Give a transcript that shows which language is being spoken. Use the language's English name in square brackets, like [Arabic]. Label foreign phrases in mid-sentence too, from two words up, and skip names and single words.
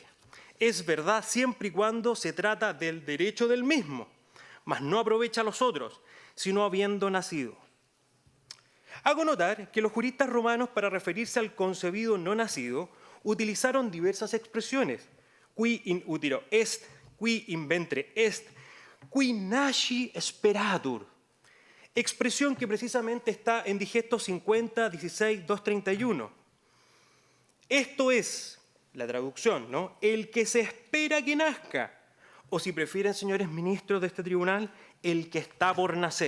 [Spanish] Es verdad siempre y cuando se trata del derecho del mismo, mas no aprovecha a los otros, sino habiendo nacido. Hago notar que los juristas romanos, para referirse al concebido no nacido, utilizaron diversas expresiones. [Latin] Qui in utero est, qui in ventre est, qui nasci speratur. [Spanish] Expresión que precisamente está en Digesto 50, 16, 231. Esto es la traducción, ¿no? El que se espera que nazca, o si prefieren, señores ministros de este tribunal, el que está por nacer.